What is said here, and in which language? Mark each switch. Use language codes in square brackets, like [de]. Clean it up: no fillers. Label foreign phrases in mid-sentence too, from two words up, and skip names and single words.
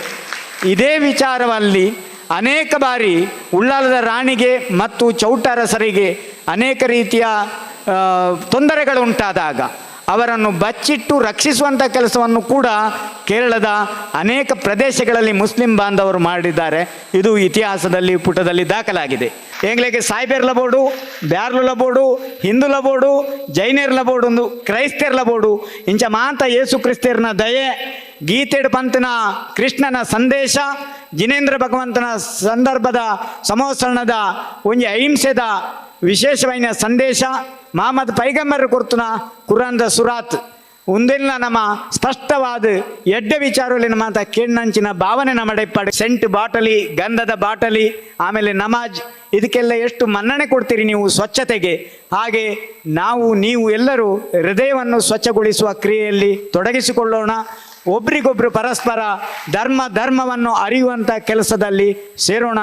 [kn] ಇದೇ ವಿಚಾರದಲ್ಲಿ ಅನೇಕ ಬಾರಿ ಉಳ್ಳಾಲದ ರಾಣಿಗೆ ಮತ್ತು ಚೌಟರಸರಿಗೆ ಅನೇಕ ರೀತಿಯ ತೊಂದರೆಗಳು ಉಂಟಾದಾಗ ಅವರನ್ನು ಬಚ್ಚಿಟ್ಟು ರಕ್ಷಿಸುವಂಥ ಕೆಲಸವನ್ನು ಕೂಡ ಕೇರಳದ ಅನೇಕ ಪ್ರದೇಶಗಳಲ್ಲಿ ಮುಸ್ಲಿಂ ಬಾಂಧವರು ಮಾಡಿದ್ದಾರೆ. ಇದು ಇತಿಹಾಸದಲ್ಲಿ ಪುಟದಲ್ಲಿ ದಾಖಲಾಗಿದೆ. [tcy] ಎಂಗ್ಲೆಗೆ ಸಾಯ್ಬೇರ್ಲ ಬೋಡು, ಬ್ಯಾರ್ಲುಲ ಬೋಡು, ಹಿಂದುಲ ಬೋಡು, ಜೈನೇರ್ಲ ಬೋಡು, ಒಂದು ಕ್ರೈಸ್ತರ್ಲ ಬೋಡು ಇಂಚ ಮಾಂತ ಯೇಸು ಕ್ರಿಸ್ತರ್ನ ದಯೆ, ಗೀತೆಡ್ ಪಂತನ ಕೃಷ್ಣನ ಸಂದೇಶ, ಜಿನೇಂದ್ರ ಭಗವಂತನ ಸಂದರ್ಭದ ಸಮೋಸರಣದ ಒಂಜಿ ಅಹಿಂಸೆದ ವಿಶೇಷವಾದ ಸಂದೇಶ, ಮಹಮ್ಮದ್ ಪೈಗಂಬರ್ ಕೊರ್ತನ ಕುರಾನ್ದ ಸುರಾತ್ ಒಂದೆಲ್ಲ ನಮ್ಮ ಸ್ಪಷ್ಟವಾದ ಎಡ್ಡೆ ವಿಚಾರದಲ್ಲಿ ನಮ್ಮ ಅಂತ ಕೇಣ್ಣಂಚಿನ ಭಾವನೆ ನಮ್ಮಡೆಪ್ಪಾಡು. [en] scent bottle, [kn] ಗಂಧದ ಬಾಟಲಿ, ಆಮೇಲೆ ನಮಾಜ್, ಇದಕ್ಕೆಲ್ಲ ಎಷ್ಟು ಮನ್ನಣೆ ಕೊಡ್ತೀರಿ ನೀವು ಸ್ವಚ್ಛತೆಗೆ. ಹಾಗೆ ನೀವು ಎಲ್ಲರೂ ಹೃದಯವನ್ನು ಸ್ವಚ್ಛಗೊಳಿಸುವ ಕ್ರಿಯೆಯಲ್ಲಿ ತೊಡಗಿಸಿಕೊಳ್ಳೋಣ. ಒಬ್ರಿಗೊಬ್ರು ಪರಸ್ಪರ ಧರ್ಮವನ್ನು ಅರಿಯುವಂಥ ಕೆಲಸದಲ್ಲಿ ಸೇರೋಣ.